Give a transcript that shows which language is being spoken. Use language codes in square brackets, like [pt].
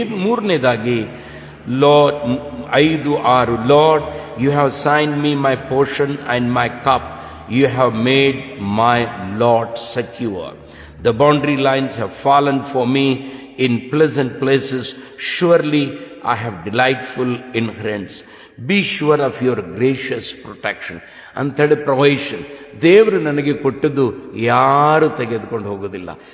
[en] 3ನೇದಾಗಿ Lord 5:6 Lord you have signed me my portion and my cup, you have made my lot secure, the boundary lines have fallen for me in pleasant places, surely I have delightful inheritance. Be sure of your gracious protection. [kn] ಅಂಥೇಳಿ provision ದೇವರು ನನಗೆ ಕೊಟ್ಟದ್ದು ಯಾರು ತೆಗೆದುಕೊಂಡು ಹೋಗೋದಿಲ್ಲ.